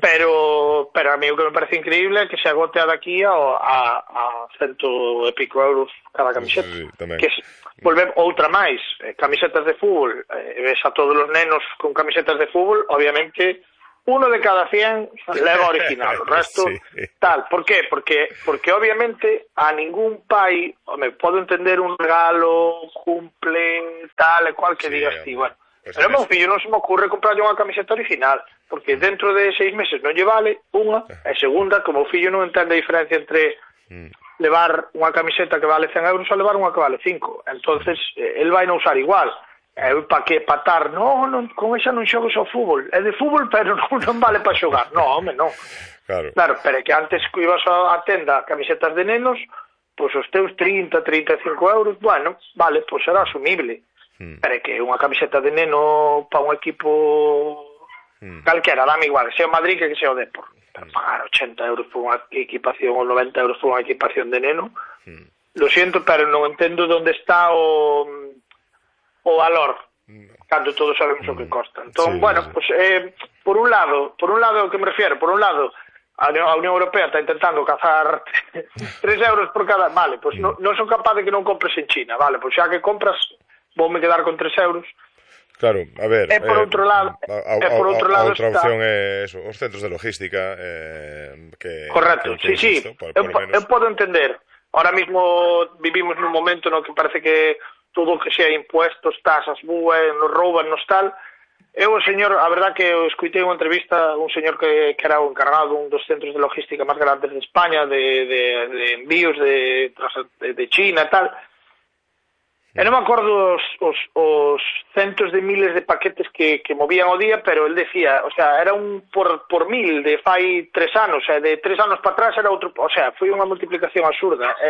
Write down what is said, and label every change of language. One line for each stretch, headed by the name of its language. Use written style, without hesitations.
Galician: Pero a mí o que me parece increíble é que se agote a daqui a cento e pico euros cada camiseta. Sí, tamén. Que volve outra máis, camisetas de fútbol, ves a todos os nenos con camisetas de fútbol, obviamente... Uno de cada 100 leva original, o resto sí. Tal. ¿Por qué? Porque obviamente a ningún pai, me puedo entender un regalo, cumple, tal, cual que sí, digas, sí, bueno.
Spanish: Pues pero a mi hijo no se me ocurre comprarle una camiseta original, porque dentro de 6 meses no lle vale una, y segunda, como mi hijo no entiende la diferencia entre llevar una camiseta que vale 100 euros o llevar una que vale 5, entonces él va a no usar igual.
Galician: Pa que patar, non, con esa non xogas ao fútbol. É de fútbol, pero non vale para xogar. No, home, non. Claro, pero que antes que ibas a tenda camisetas de nenos, pois os teus 30, 35 euros, bueno, vale, pois será asumible. Pero que unha camiseta de neno pa un equipo calquera, dame igual, sea o Madrid que sea o Depor. Pero pagar 80 euros por unha equipación ou 90 euros por unha equipación de neno,
Spanish: lo siento,
Galician: pero non entendo onde está o valor, cando todos sabemos o que costa. Entón, sí, bueno, sí. Pues, por un lado, ao que me refiero, por un lado, a Unión Europea está intentando cazar 3 euros por cada... Vale, pues non son capaz de que non compres en China. Vale, pues xa que compras, vou me quedar con 3 euros. Claro, a ver... E por outro lado... A outra opción é eso, os centros de logística... que correcto, que sí, visto, sí. Eu podo entender. Ahora mismo vivimos nun momento no que parece que todo que sea impuestos, tasas, nos roban, nos tal. Eu, señor, a verdad que escutei unha entrevista un señor que era o encargado un dos centros de logística máis grandes de España, de envíos de China e tal. E non me acordo os centos de miles de paquetes que movían o día, pero él decía, o sea, era un por mil de fai 3 anos, de 3 anos para atrás era outro, o sea, foi unha multiplicación absurda.